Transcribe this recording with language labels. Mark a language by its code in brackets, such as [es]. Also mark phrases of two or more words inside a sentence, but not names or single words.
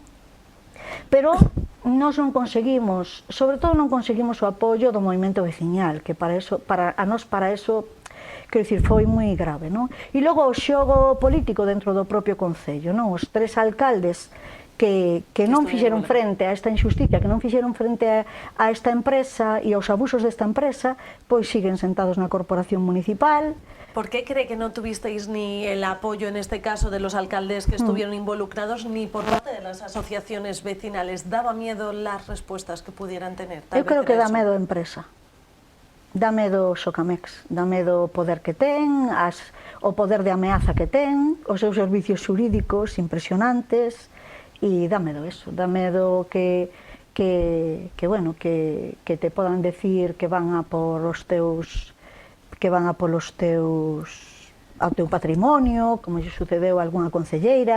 [gl] Pero nós non conseguimos, sobre todo non conseguimos o apoio do movimento veciñal, que para eso, para eso, quero dicir, foi moi grave, non? E logo o xogo político dentro do propio concello, non? Os tres alcaldes que non fixeron frente a esta injusticia, que non fixeron frente a esta empresa e aos abusos desta empresa, pois siguen sentados na corporación municipal. [es] ¿Por qué cree que no tuvisteis ni el apoyo, en este caso, de los alcaldes que estuvieron involucrados, ni por parte de las asociaciones vecinales? ¿Daba miedo las respuestas que pudieran tener? [gl] Eu creo que dá medo a empresa. Dá medo o Socamex, dá medo o poder que ten, o poder de ameaza que ten, os seus servicios xurídicos impresionantes, e dá medo eso, dá medo que te podan decir que van a por os teus ao teu patrimonio, como lle sucedeu a algunha concelleira.